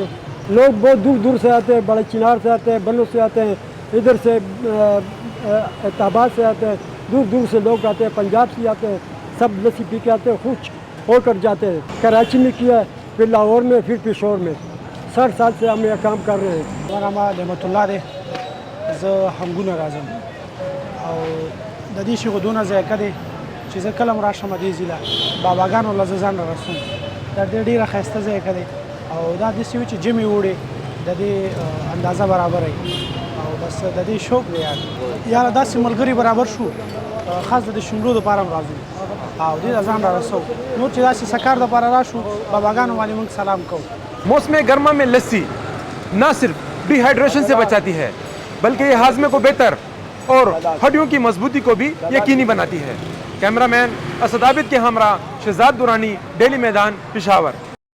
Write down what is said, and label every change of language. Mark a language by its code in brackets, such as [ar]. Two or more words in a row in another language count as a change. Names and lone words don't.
[ur] لوگ بہت دور دور سے آتے ہیں, بڑے چنار سے آتے ہیں, بنوں سے آتے ہیں, ادھر سے احتاباد سے آتے ہیں, دور دور سے لوگ آتے ہیں, پنجاب سے آتے ہیں. سب لسی پی کے آتے ہیں, خوش ہو کر جاتے ہیں. کراچی میں کیا ہے, پھر لاہور میں, پھر پشور میں. 60 سال سے ہم یہ کام کر رہے ہیں. [ps] میرا نام نعمت الله دی, زه همګونه راځم او د دې شي غدونه ذایقه دی چې زه کله راشم دې ضلع باباګانو له ځان را رسوم. دا ډېره ښایسته ذایقه دی او دا داسې وي چې جمع وړي د دې اندازه برابر وي او بس د دې شوق دی. یاره داسې ملګري برابر شو, خاص د شملو دپاره هم راځو او دې ځان را رسو. نور چې داسې سکار دپاره راشو باباګانو باندې موږ سلام کوو. [ur] موسم گرما میں لسی نہ صرف ڈی ہائیڈریشن سے بچاتی ہے بلکہ یہ ہاضمے کو بہتر اور ہڈیوں کی مضبوطی کو بھی یقینی بناتی ہے. کیمرہ مین اسد عابد کے ہمراہ شہزاد درانی, ڈیلی میدان, پشاور.